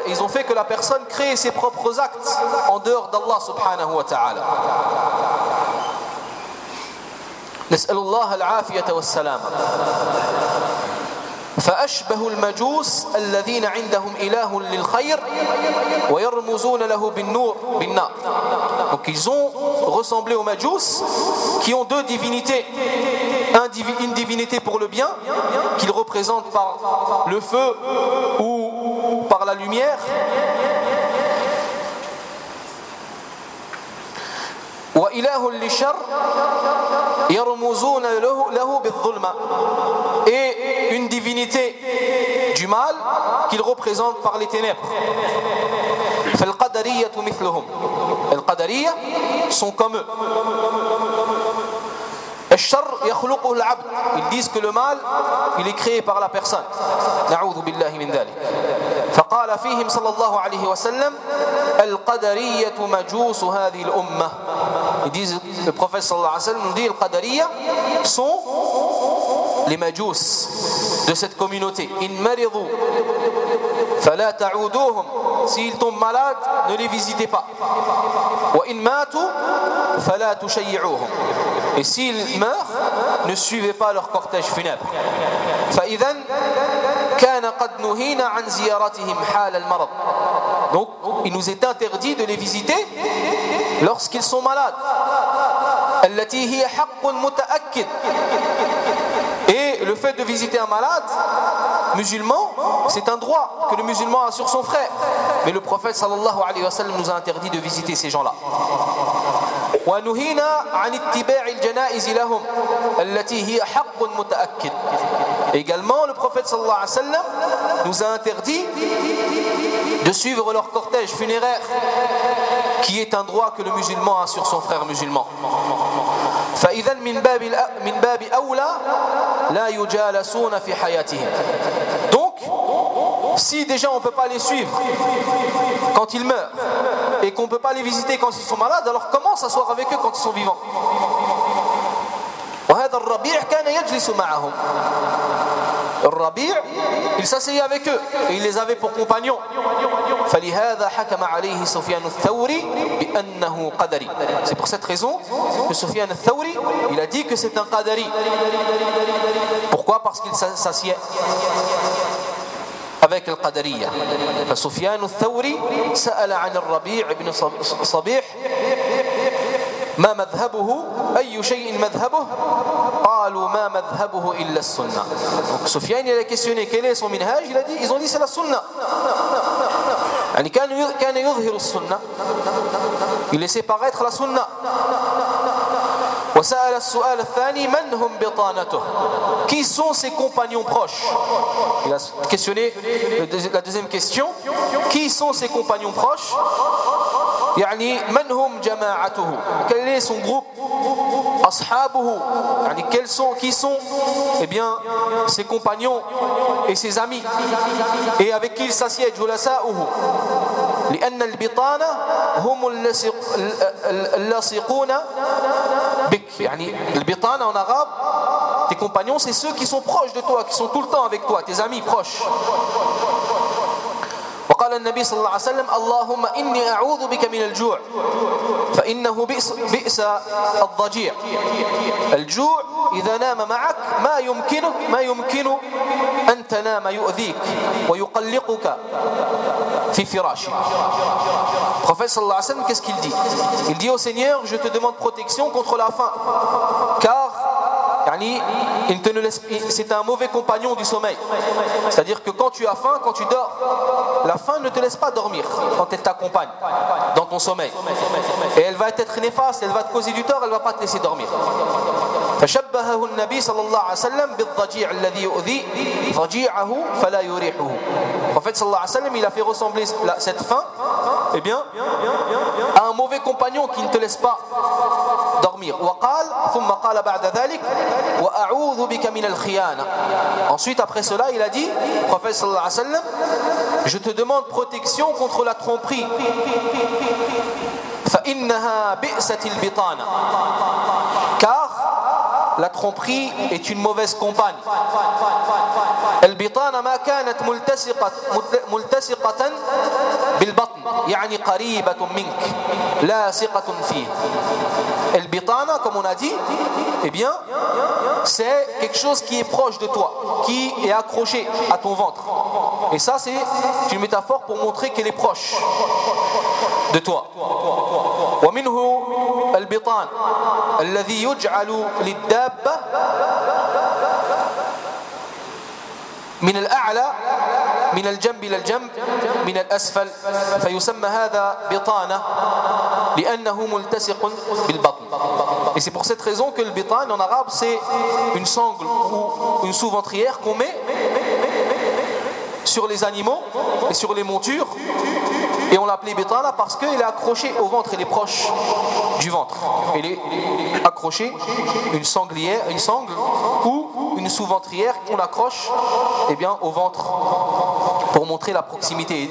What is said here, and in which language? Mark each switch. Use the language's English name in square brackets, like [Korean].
[French] Ils ont fait que la personne crée ses propres actes en dehors d'Allah [Arabic] subhanahu wa ta'ala. نسأل الله العافية والسلامة. فأشبه المجوس الذين عندهم إله للخير ويرمزون له بالنور بالنار. [French] Donc ils ont ressemblé aux majous qui ont deux divinités, une divinité pour le bien qu'ils représentent par le feu ou par la lumière. [Arabic] وإله للشر يرمزون له بالظلمة. [French] Et une divinité du mal qu'il représente par les ténèbres. [Arabic] فالقدرية مثلهم. [French] القدرية sont comme eux. [Arabic] الشر يخلقه العبد. [French] Ils disent que le mal, il est créé par la personne. [Arabic] نعوذ بالله من ذلك. فقال فيهم صلى الله عليه وسلم القدرية مجوس هذه الأمة. [French] Ils disent, le prophète [Arabic] صلى الله عليه وسلم [French] nous dit, القدرية sont les majous de cette communauté. [Arabic] إن مرضوا فلا تعودوهم. [French] S'ils tombent malades, ne les visitez pas. [Arabic] وإن ماتوا فلا تشيعوهم. [French] Et s'ils meurent, ne suivez pas leur cortège funèbre. [Arabic] فإذا كان قد نهينا عن زيارتهم حال المرض. [French] Donc, il nous est interdit de les visiter lorsqu'ils sont malades. [Arabic] التي هي حق متأكد. [French] Et le fait de visiter un malade musulman, c'est un droit que le musulman a sur son frère. Mais le prophète [Arabic] sallallahu alayhi wa sallam [French] nous a interdit de visiter ces gens-là. [Arabic] ونهينا عن اتباع الجنائز لهم التي هي حق متأكد. [French] Également, le prophète [Arabic] sallallahu alayhi wa sallam [French] nous a interdit de suivre leur cortège funéraire, qui est un droit que le musulman a sur son frère musulman. [Arabic] فإذا من باب أولى لا يجالسون في حياتهم. [French] Donc, si déjà on peut pas les suivre quand ils meurent et qu'on peut pas les visiter quand ils sont malades, alors comment s'asseoir avec eux quand ils sont vivants? [Arabic] وهذا الربيع كان يجلس معهم. [French] الربيع, il s'asseyait avec eux et il les avait pour compagnons. [Arabic] فلهذا حكم عليه سفيان الثوري بأنه قدري. [French] C'est pour cette raison que Sofiane al-Thawri, il a dit que c'est un qadari. Pourquoi? Parce qu'il s'asseyait avec le qadariya. [Arabic] فسفيان الثوري سأل عن الربيع بن صبيح ما مذهبه أي شيء مذهبه قالوا ما مذهبه إلا السنة. [French] سفيان il a questionné quel est son منهاج. Il a dit, ils ont dit c'est la sunna. [Arabic] يعني كان يظهر السنة. [French] Il laissait paraître la sunna. [Arabic] وسأل السؤال الثاني من هم بطانته. [French] Qui sont ses compagnons proches. Il a questionné la deuxième question. Qui sont ses compagnons proches. [Arabic] يعني من هم جماعته. [French] Quel est son groupe. [Arabic] أصحابه. [French] يعني quels sont, qui sont, eh bien, ses compagnons et ses amis. Et avec qui il s'assied. جلساؤه. [Arabic] لأن البطانة هم اللاصقون بك. يعني البطانة [French] en arabe, tes compagnons, c'est ceux qui sont proches de toi, qui sont tout le temps avec toi, tes amis proches. [Arabic] قال النبي صلى الله عليه وسلم اللهم إني أعوذ بك من الجوع فإنه بئس الضجيع. الجوع إذا نام معك ما يمكنه أن تنام يؤذيك ويقلقك في فراشك. [French] Prophète [Arabic] صلى الله عليه وسلم, [French] qu'est-ce qu'il dit? Il dit au Seigneur, je te demande protection contre la faim, car il te ne laisse, c'est un mauvais compagnon du sommeil. C'est-à-dire que quand tu as faim, quand tu dors, la faim ne te laisse pas dormir quand elle t'accompagne dans ton sommeil. Et elle va être néfaste, elle va te causer du tort, elle ne va pas te laisser dormir. [Arabic] فشبهه النبي صلى الله عليه وسلم بالضجيع الذي يؤذي ضجيعه فلا يريحه. [French] Prophète [Arabic] صلى الله عليه وسلم, [French] il a fait ressembler cette faim, eh bien, à un mauvais compagnon qui ne te laisse pas dormir. [Arabic] وقال ثم قال بعد ذلك وأعوذ بك من الخيانة. [French] Ensuite, après cela, il a dit, Prophète [Arabic] صلى الله عليه وسلم, [French] je te demande protection contre la tromperie. [Arabic] فإنها بئسة البطانة. [French] Car la tromperie est une mauvaise compagne. El [Arabic] البطانة ما كانت ملتصقة بالبطن يعني قريبة منك لا ثقة فيه. البطانة كما نادي [French] eh bien, c'est quelque chose qui est proche de toi, qui est accroché à ton ventre. Et ça, c'est une métaphore pour montrer qu'elle est proche de toi. [Arabic] ومنه البطان الذي يجعل للدابة من الأعلى من الجنب إلى الجنب من الأسفل فيسمى هذا بطانة لأنه ملتصق بالبطن. [French] Et c'est pour cette raison que le bitan en arabe c'est une sangle ou une sous-ventrière qu'on met sur les animaux et sur les montures et on l'appelait bitana parce qu'il est accroché au ventre, il est proche du ventre, il est accroché une sanglière, une sangle ou une sous-ventrière qu'on accroche eh bien, au ventre pour montrer la proximité.